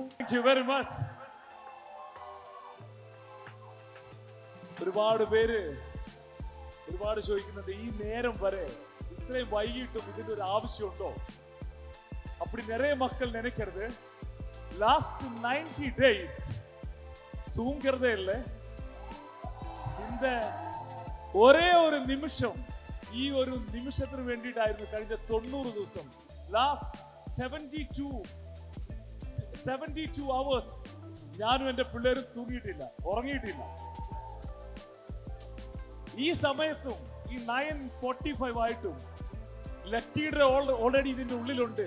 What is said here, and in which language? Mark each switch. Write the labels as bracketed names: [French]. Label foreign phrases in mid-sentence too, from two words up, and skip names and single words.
[English] Thank you very much. [Malayalam] ഒരുപാട് പേര് ചോദിക്കുന്നുണ്ട്, ഈ നേരം വരെ ഇത്രയും വൈകിട്ടും ഇതിന്റെ ഒരു ആവശ്യമുണ്ടോ? [Tamil] அப்படி நிறைய மக்கள் நினைக்கிறது, [English] last 90 days [Tamil] தூங்குறதே இல்லை. [Malayalam] இந்த ഒരേ ഒരു നിമിഷം, ഈ ഒരു നിമിഷത്തിന് വേണ്ടിയിട്ടായിരുന്നു കഴിഞ്ഞ 90 ദിവസം, [English] last 72 hours [Malayalam] ഞാനും എന്റെ പിള്ളേരും തൂങ്ങിയിട്ടില്ല, ഉറങ്ങിയിട്ടില്ല. ഈ സമയത്തും ഈ 9:45 ആയിട്ടും ലക്കിയുടെ ഓൾറെഡി ഇതിന്റെ ഉള്ളിലുണ്ട്.